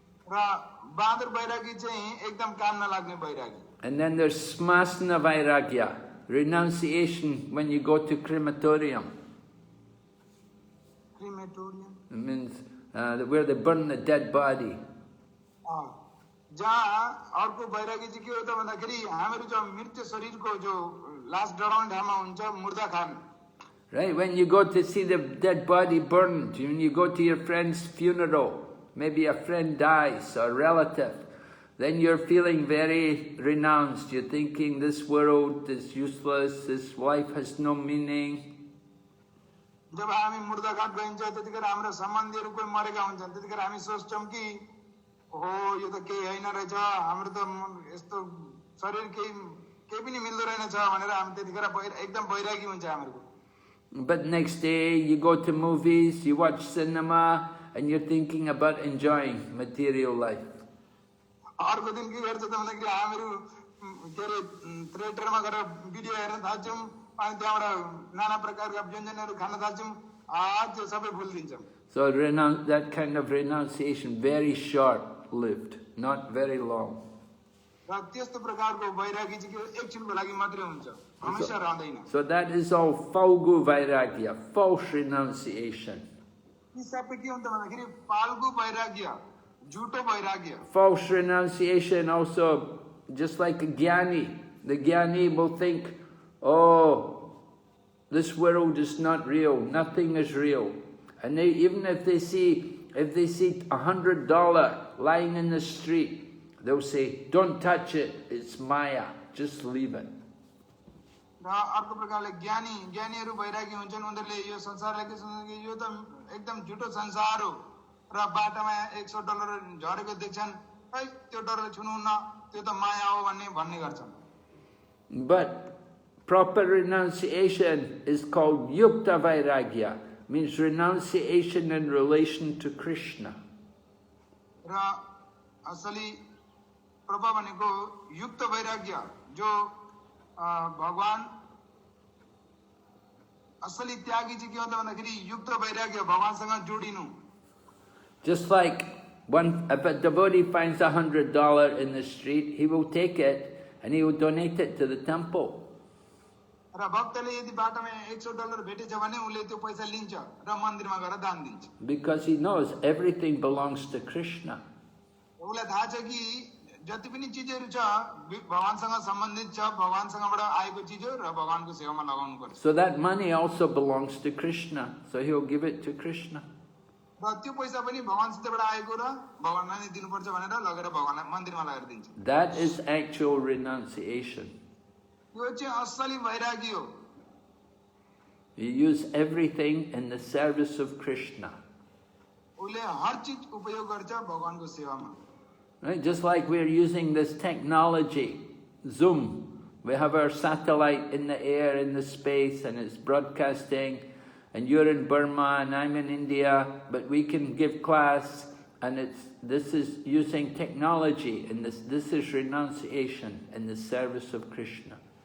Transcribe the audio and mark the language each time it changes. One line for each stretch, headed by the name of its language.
Nepali: र बाँदर वैरागी चाहिँ एकदम काम नलाग्ने वैरागी.
English: And then there's smasana vairagya, renunciation when you go to crematorium. Crematorium It means where they burn the dead body.
Nepali: जहाँ अर्को वैरागी चाहिँ के हो त भन्दाखेरि हामीहरू जो मृत्यु शरीरको जो लास डढाउने ठाउँमा हुन्छ मुर्दा खान.
English: Right, when you go to see the dead body burned, when you go to your friend's funeral, maybe a friend dies or a relative, then you're feeling very renounced. You're thinking this world is useless, this life has no meaning.
Nepali: जब हामी मुर्दा घाट गइन्छ त्यतिखेर हाम्रो सम्बन्धीहरू कोही मरेका हुन्छन् त्यतिखेर हामी सोच्छौँ कि हो यो त केही होइन रहेछ हाम्रो त यस्तो शरीर केही पनि मिल्दो रहेनछ भनेर हामी त्यतिखेर एकदम वैरागी हुन्छ हामीहरूको.
English: But next day you go to movies, you watch cinema, and you're thinking about enjoying material life.
Nepali: अर्को दिन के गर्छ त भन्दाखेरि हामीहरू के अरे थिएटरमा गएर भिडियो हेर्न थाल्छौँ अनि त्यहाँबाट नाना प्रकारका व्यञ्जनहरू खान थाल्छौँ. आज सबै भुलिदिन्छौँ.
English: So that kind of renunciation, very short-lived, not very long.
Nepali: र त्यस्तो प्रकारको वैरागी चाहिँ के एकछिनको लागि मात्रै हुन्छ, हमेशा रहँदैन.
English: So that is all falgu vairagya, false renunciation.
Nepali: यी सबै के हुन्छ भन्दाखेरि फाल्गु वैराग्य, झुटो वैराग्य.
English: False renunciation also, just like a jnani. The jnani will think, oh, this world is not real, nothing is real. And even if they see $100 lying in the street, they'll say, don't touch it, it's Maya, just leave it.
Nepali: र अर्को प्रकारले ज्ञानीहरू वैरागी हुन्छन्. उनीहरूले यो संसारलाई के सोच्छन् कि यो त एकदम झुटो संसार हो र बाटोमा $100 झरेको देख्छन्, है त्यो डरले छुनुहुन्न, त्यो त माया हो भन्ने गर्छन्.
English: But proper renunciation is called yukta vairagya, means renunciation in relation to Krishna.
Nepali: र असली प्रभा भनेको युक्त वैराग्य जो भगवान असली त्यागी चाहिँ के हो त भन्दाखेरि युक्त वैराग्य भगवानसँग जोडिनु.
English: Just like if a devotee finds $100 in the street, he will take it and he will donate it to the temple.
Nepali: र भक्तले यदि बाटोमा $100 भेटेछ भने उले त्यो पैसा लिन्छ र मन्दिरमा गएर दान दिन्छ.
English: Because he knows everything belongs to Krishna.
Nepali: उलाई थाहा छ कि जति पनि चीजहरु छ भगवानसँग सम्बन्धित छ, भगवानसँगबाट आएको चीज हो र भगवानको सेवामा लगाउनु पर्छ.
English: So that money also belongs to Krishna, so he'll give it to Krishna.
Nepali: र त्यो पैसा पनि भगवानसितबाट आएको र भगवानलाई नै दिनुपर्छ भनेर लगेर भगवानलाई मन्दिरमा लगाएर दिन्छ.
English: That is actual renunciation.
Nepali: यो चाहिँ असली वैरागी हो.
English: You use everything in the service of Krishna.
Nepali: उले हर चीज उपयोग गर्छ भगवानको सेवामा.
English: Right? Just like we're using this technology, Zoom. We have our satellite in the air, in the space, and it's broadcasting. And you're in Burma, and I'm in India, but we can give class, and this is using technology, and this is renunciation in the service of Krishna.